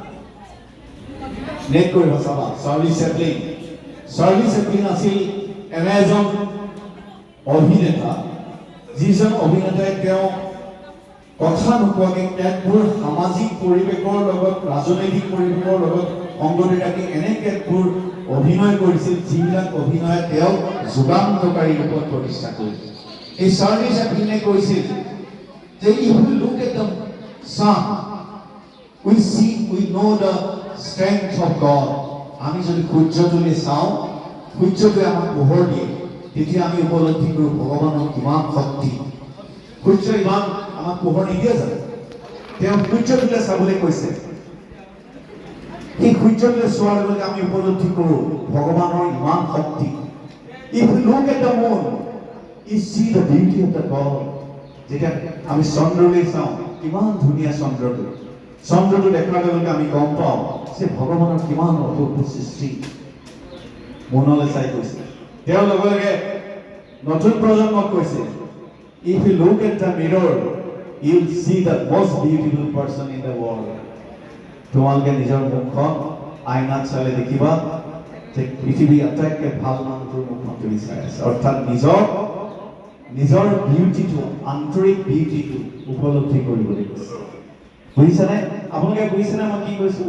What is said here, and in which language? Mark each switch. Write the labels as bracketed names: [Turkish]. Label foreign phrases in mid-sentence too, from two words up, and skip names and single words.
[Assamese] নেট কৰিব চাবা, চাৰ্লি চেপলিন আছিল এনে এজন অভিনেতা, যিজন অভিনেতাই তেওঁ কথা নোকোৱাকৈ কেতবোৰ সামাজিক পৰিৱেশৰ লগত, ৰাজনৈতিক পৰিৱেশৰ লগত সংগতি ৰাখি এনে কেতবোৰ অভিনয় কৰিছিল, যিবিলাক অভিনয়ে তেওঁক যুগান্তকাৰী ৰূপত প্ৰতিষ্ঠা কৰিছিল। এই চাৰ্লি চেপলিনে কৈছিল যে [English] if we look at the sun, we know the strength of God. [Assamese] আমি যদি সূৰ্যটোলৈ চাওঁ, সূৰ্যটোৱে আমাক পোহৰ দিয়ে, তেতিয়া আমি উপলব্ধি কৰোঁ ভগৱানৰ কিমান শক্তি। সূৰ্য ইমান আমাক পোহৰ নিদিয়ে জানো? তেওঁ সূৰ্যটোলৈ চাবলৈ কৈছে। সেই সূৰ্যটোলৈ চোৱাৰ লগে আমি উপলব্ধি কৰোঁ ভগৱানৰ ইমান শক্তি। [English] If we look at the moon, we see the beauty of the God. [Assamese] যেতিয়া আমি চন্দ্ৰলৈ চাওঁ, কিমান ধুনীয়া চন্দ্ৰটো দেখাৰ লগে আমি গম পাওঁ যে ভগৱানৰ কিমান অপূৰ্ব সৃষ্টি। মনলৈ চাই কৈছে। তেওঁৰ লগে লগে নতুন প্ৰজন্মক কৈছে, [English] if you look at the mirror, you will see the most beautiful person in the world. [Assamese] তোমালোকে নিজৰ মুখখন আইনাত চালে দেখিবা যে পৃথিৱীৰ আটাইতকৈ ভাল মানুহটোৰ মুখখন তুমি চাই আছে। অৰ্থাৎ নিজৰ বিউটিটো, আন্তৰিক বিউটিটো উপলব্ধি কৰিবলৈ কৈছে। বুজিছেনে? আপোনালোকে বুজিছেনে মই কি কৈছোঁ?